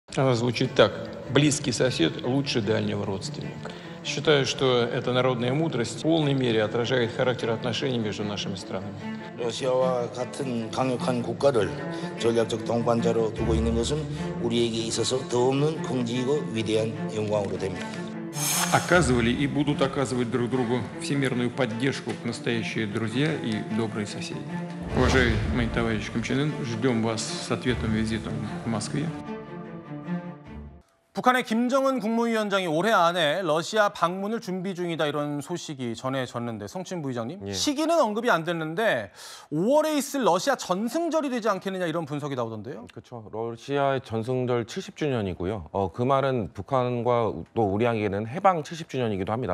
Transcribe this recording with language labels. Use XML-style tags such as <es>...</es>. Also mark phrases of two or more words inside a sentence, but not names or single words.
<ru>Она звучит так: близкий сосед лучше дальнего родственника. Считаю, что эта народная мудрость в полной мере отражает характер отношений между нашими странами.</ru> <ko>러시아와 같은 강력한 국가를 전략적 동반자로 두고 있는 것은 우리에게 있어서 더없는 긍지이고 위대한 영광으로 됩니다.</ko> <ru>Оказывали и будут оказывать друг другу всемирную поддержку настоящие друзья и добрые соседи. Уважаемый товарищ Ким Чен Ын, ждем вас с ответным визитом в Москве.</ru> <ko>북한의 김정은 국무위원장이 올해 안에 러시아 방문을 준비 중이다, 이런 소식이 전해졌는데, 성친 부의장님, 시기는 언급이 안 됐는데 5월에 있을 러시아 전승절이 되지 않겠느냐, 이런 분석이 나오던데요. 그렇죠. 러시아의 전승절 70주년이고요. 그 말은 북한과 또 우리에게는 해방 70주년이기도 합니다.</ko>